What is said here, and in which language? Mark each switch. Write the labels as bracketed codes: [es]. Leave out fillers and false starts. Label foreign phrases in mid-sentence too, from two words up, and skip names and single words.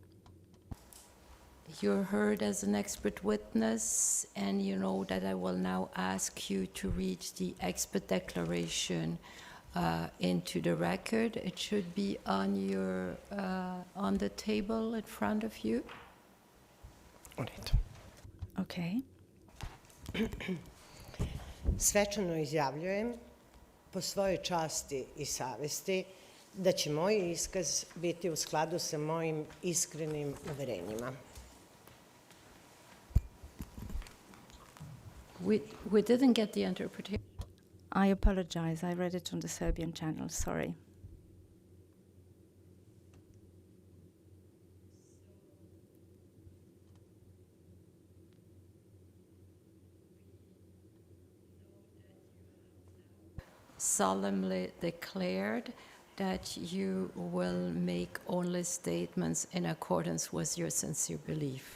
[en] You're heard as an expert witness, and you know that I will now ask you to read the expert declaration into the record. It should be on your on the table in front of you. Okay. [sr] Svečano izjavljujem po svojoj časti i savesti da će moj iskaz biti u skladu sa mojim iskrenim uverenjima. [en] We didn't get the interpretation. I apologize. I read it on the Serbian channel. Sorry. Solemnly declared that you will make only statements in accordance with your sincere belief.